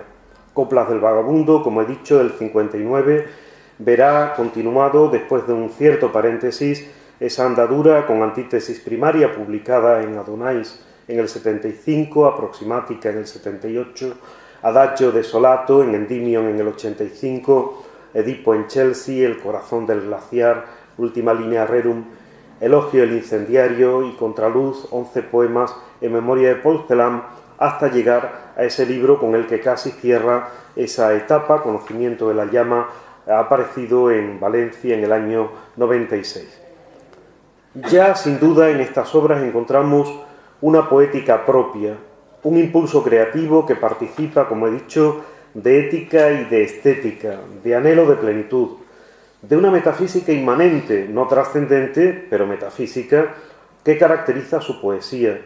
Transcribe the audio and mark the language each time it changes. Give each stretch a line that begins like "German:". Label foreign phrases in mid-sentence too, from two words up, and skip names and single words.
Spanish: Coplas del Vagabundo, como he dicho, del 59, verá continuado, después de un cierto paréntesis, esa andadura con Antítesis Primaria, publicada en Adonais en el 75, Aproximática en el 78, Adagio Desolato en Endymion en el 85, Edipo en Chelsea, El corazón del glaciar, Ultima linea rerum, Elogio del incendiario y Contraluz, 11 poemas en memoria de Paul Celan, hasta llegar a ese libro con el que casi cierra esa etapa, Conocimiento de la llama, ha aparecido en Valencia en el año 96. Ya, sin duda, en estas obras encontramos una poética propia, un impulso creativo que participa, como he dicho, de ética y de estética, de anhelo de plenitud, de una metafísica inmanente, no trascendente, pero metafísica, que caracteriza su poesía.